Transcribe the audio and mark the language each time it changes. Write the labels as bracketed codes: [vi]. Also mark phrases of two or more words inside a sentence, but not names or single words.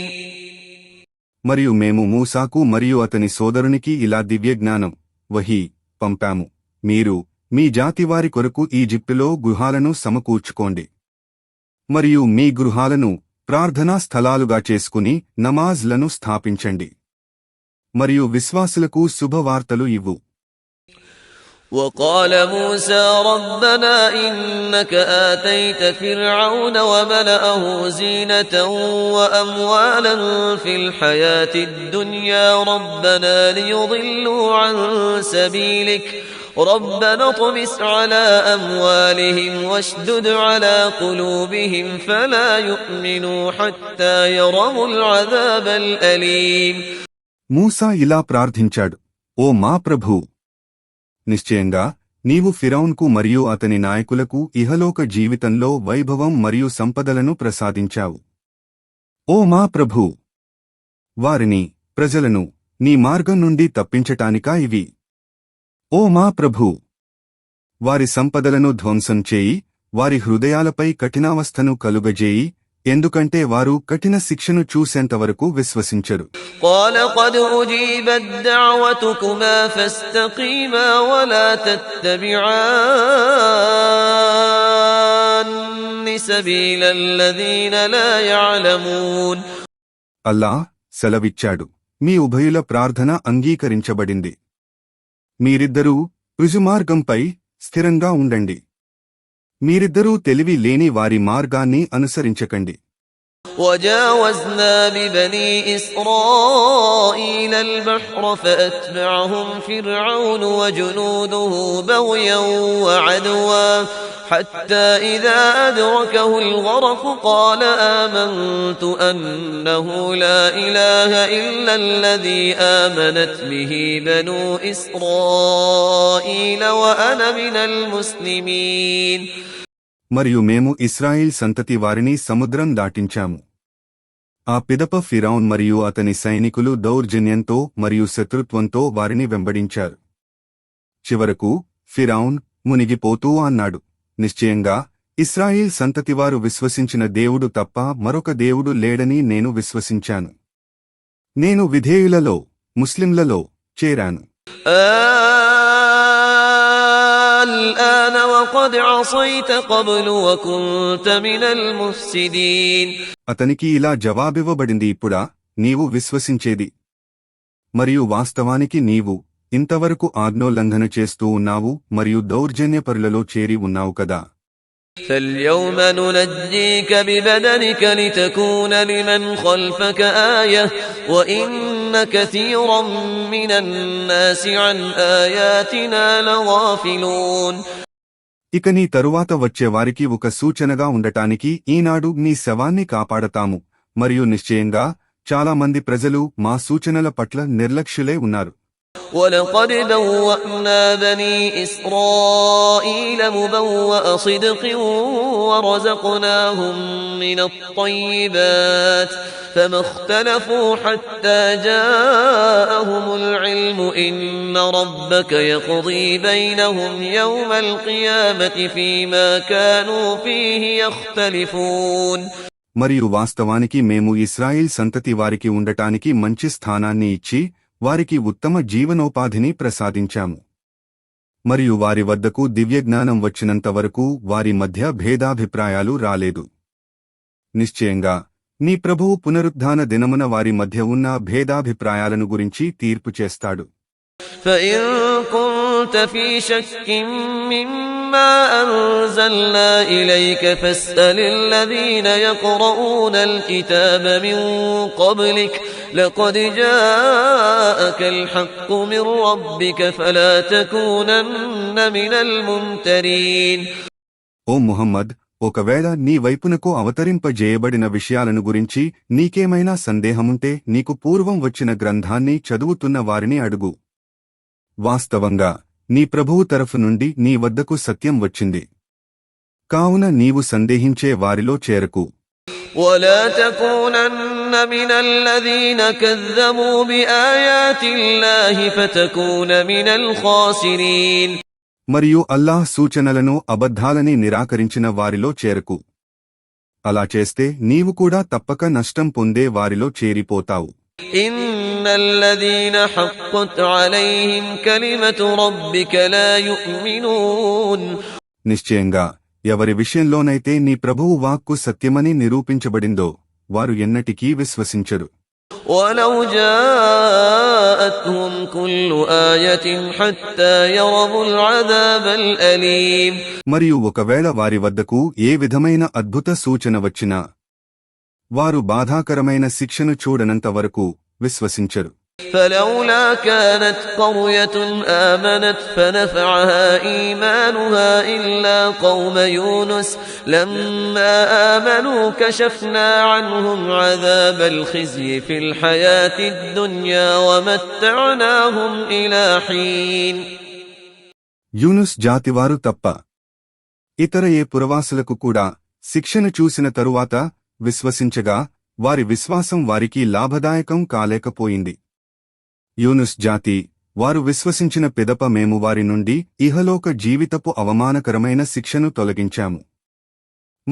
[te] మరియు మేము మూసాకు మరియు అతని సోదరునికి ఇలా దివ్యజ్ఞానం వహీ పంపాము, మీరు మీ జాతివారి కొరకు ఈజిప్టులో గృహాలను సమకూర్చుకోండి మరియు మీ గృహాలను ప్రార్థనా స్థలాలుగా చేసుకుని నమాజ్లను స్థాపించండి మరియు విశ్వాసులకు శుభవార్తలు ఇవ్వు. [ar] وقال موسى ربنا إنك آتيت فرعون وملأه زينة وأموالا في الحياة الدنيا ربنا ليضلوا عن سبيلك ربنا اطمس على أموالهم واشدد على قلوبهم فلا يؤمنوا حتى يروا العذاب الأليم. [te] మూసా ఇలా ప్రార్థించాడు, ఓ మా ప్రభూ, నిశ్చయంగా నీవు ఫిరౌన్కు మరియు అతని నాయకులకు ఇహలోక జీవితంలో వైభవం మరియు సంపదలను ప్రసాదించావు. ఓ మా ప్రభూ, వారిని ప్రజలను నీ మార్గం నుండి తప్పించటానికా ఇవి. ఓ మా ప్రభూ, వారి సంపదలను ధ్వంసం చేయి, వారి హృదయాలపై కఠినావస్థను కలుగజేయి, ఎందుకంటే వారు కఠిన శిక్షను చూసేంతవరకు విశ్వసించరు. [ar] قال قد أجيبت دعوتكما فاستقيما ولا تتبعان سبيل الذين لا يعلمون. [te] అల్లా సెలవిచ్చాడు, మీ ఉభయుల ప్రార్థన అంగీకరించబడింది. మీరిద్దరూ రుజుమార్గంపై స్థిరంగా ఉండండి. మీరిద్దరూ తెలివి లేని వారి మార్గాన్ని అనుసరించకండి. [ar] وجاوزنا ببني إسرائيل البحر فأتبعهم فرعون وجنوده بغيا وعدوا حتى إذا أدركه الغرق قال آمنت أنه لا إله إلا الذي آمنت به بنو إسرائيل وأنا من المسلمين. [te] మరియు మేము ఇశ్రాయేల్ సంతతి వారిని సముద్రం దాటించాము. ఆ పిదప ఫిరౌన్ మరియు అతని సైనికులు దౌర్జన్యంతో మరియు శత్రుత్వంతో వారిని వెంబడించారు. చివరకు ఫిరౌన్ మునిగిపోతూ అన్నాడు, నిశ్చయంగా ఇశ్రాయేల్ సంతతివారు విశ్వసించిన దేవుడు తప్ప మరొక దేవుడు లేడని నేను విశ్వసించాను. నేను విధేయులలో ముస్లింలలో చేరాను. [ar] الآن وقد عصيت قبل وكنت من المفسدين. [te] అతనికి ఇలా జవాబివ్వబడింది, ఇప్పుడా నీవు విశ్వసించేది మరియు వాస్తవానికి నీవు ఇంతవరకు ఆజ్ఞోల్లంఘన చేస్తూ ఉన్నావు మరియు దౌర్జన్యపరులలో చేరి ఉన్నావు కదా. [ar] فاليوم ننجيك ببدنك لتكون لمن خلفك آية وإن كثيرا من الناس عن آياتنا لغافلون. [te] ఇక నీ తరువాత వచ్చేవారికి ఒక సూచనగా ఉండటానికి ఈనాడు నీ శవాన్ని కాపాడతాము మరియు నిశ్చయంగా చాలా మంది ప్రజలు మా సూచనల పట్ల నిర్లక్ష్యులే ఉన్నారు. [ar] ولقد بوأنا بني إسرائيل مبوأ صدق ورزقناهم من الطيبات فما اختلفوا حتى جاءهم العلم إن ربك يقضي بينهم يوم القيامة فيما كانوا فيه يختلفون. [te] మరియు వాస్తవానికి మేము ఇశ్రాయేల్ సంతతి వారికి ఉండటానికి మంచి స్థానాన్ని ఇచ్చి వారికి ఉత్తమ జీవనోపాధిని ప్రసాదించాము. మరియు వారి వద్దకు దివ్యజ్ఞానం వచ్చినంతవరకు వారి మధ్య భేదాభిప్రాయాలు రాలేదు. నిశ్చయంగా నీ ప్రభువు పునరుద్ధాన దినమున వారి మధ్య ఉన్న భేదాభిప్రాయాలను గురించి తీర్పు చేస్తాడు. [ar] فإن كنت في شك مما أنزلنا إليك فاسأل الذين يقرؤون الكتاب من قبلك لقد جاءك الحق من ربك فلا تكونن من الممترين. [te] ఓ ముహమ్మద్, ఒకవేళ నీ వైపునకు అవతరింపజేయబడిన విషయాలను గురించి నీకేమైనా సందేహముంటే నీకు పూర్వం వచ్చిన గ్రంథాన్ని చదువుతున్న వారిని అడుగు. వాస్తవంగా నీ ప్రభువు తరఫు నుండి నీ వద్దకు సత్యం వచ్చింది, కావున నీవు సందేహించే వారిలో చేరకు. [ar] ولا تكونن من الذين كذبوا بآيات الله فتكون من الخاسرين. [te] మరియు అల్లాహ్ సూచనలను అబద్ధాలని నిరాకరించిన వారిలో చేరకు. అలా చేస్తే నీవు కూడా తప్పక నష్టం పొందే వారిలో చేరిపోతావు. [ar] إن الذين حقت عليهم كلمة ربك لا يؤمنون. [te] నిశ్చయంగా ఎవరి విషయంలోనైతే నీ ప్రభువు వాక్కు సత్యమని నిరూపించబడిందో వారు ఎన్నటికీ విశ్వసించరు. [ar] ولو جاءتهم كل آية حتى يروا العذاب الأليم. [te] మరియు ఒకవేళ వారి వద్దకు ఏ విధమైన అద్భుత సూచన వచ్చినా వారు బాధాకరమైన శిక్షను చూడనంత వరకు విశ్వసించరు. [ar] فلولا كانت قرية آمنت فنفعها إيمانها إلا قوم يونس لما آمنوا كشفنا عنهم عذاب الخزي في الحياة الدنيا ومتعناهم إلى حين. [te] యూనుస్ జాతివారు తప్ప ఇతర ఏ పురవాసులకు కూడా శిక్షను చూసిన తరువాత విశ్వసించగా వారి విశ్వాసం వారికి లాభదాయకం కాలేకపోయింది. యూనుస్ జాతి వారు విశ్వసించిన పిదప మేము వారి నుండి ఇహలోక జీవితపు అవమానకరమైన శిక్షను తొలగించాము.